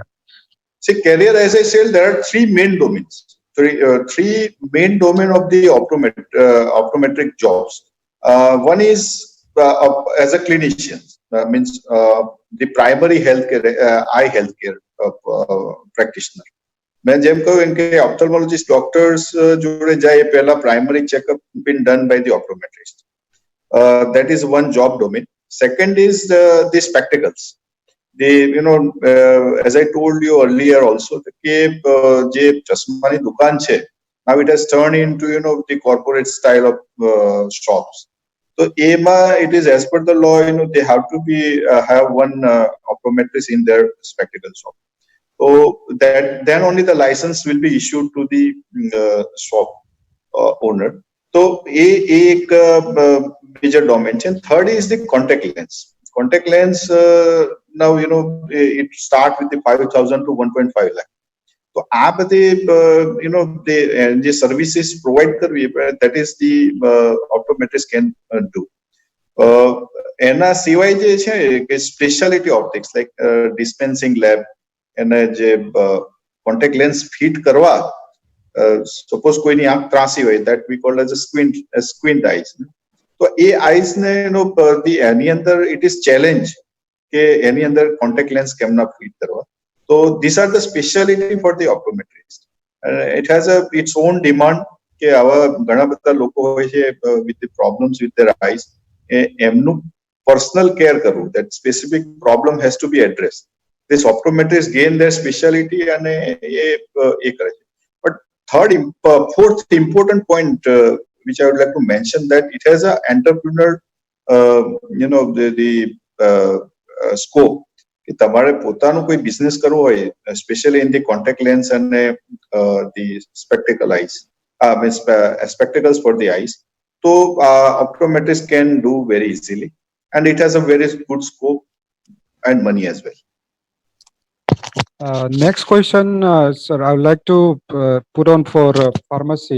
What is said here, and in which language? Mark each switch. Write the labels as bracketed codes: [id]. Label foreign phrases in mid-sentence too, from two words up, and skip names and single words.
[en] See, career, as I said, there are three main domains. Three main domain of the optometric jobs. One is as a clinician, means the primary healthcare, eye healthcare practitioner. [gu] મેં જેમ કહ્યું કે [en] ophthalmologist doctors [gu] જોડે જાય પહેલા [en] primary checkup been done by the optometrist. That is one job domain. Second is the spectacles. As I told you earlier also, [gu] કે જે ચશ્માની દુકાન છે, [en] now it has turned into the corporate style of shops. So EMA, it is as per the law, they have to be have one optometrist in their spectacle shop. So that then only the license will be issued to the shop. owner. [hi] तो ये एक [en] major domain [hi] છે. [en] Third is the contact lens. Contact lens now it start with the 5,000 to 1.5 lakh. [gu] તો આ બધી જે સર્વિસીસ પ્રોવાઈડ કરવી [en] that is the optometrist can do. [gu] એના સિવાય જે છે કે [en] speciality optics like dispensing lab [gu] એને જે [en] contact lens [gu] ફિટ કરવા સપોઝ કોઈની આંખ ત્રાસી હોય [en] that we call as a squint eyes. [gu] તો એ આઈસ ને એની અંદર [en] it is challenge [gu] કે એની અંદર [en] contact lens [gu] કેમ ના ફિટ કરવા. [en] So these are the speciality for the optometrist. It has its own demand [gu] કે આવા ઘણા બધા લોકો હોય છે [en] with the problems with their eyes. એમનું personal care કરવું, that specific problem has to be addressed. This optometrist gain their speciality [gu] અને એ કરે છે. [en] But fourth important point which I would like to mention that it has a entrepreneur scope. [gu] કે તમારે પોતાનું કોઈ બિઝનેસ કરવો હોય [en] specially in the contact lens અને the spectacle eyes spectacles for the eyes. So optometrist can do very easily and it has a very good scope and money as well. Next question, sir, I would like to put on for pharmacy.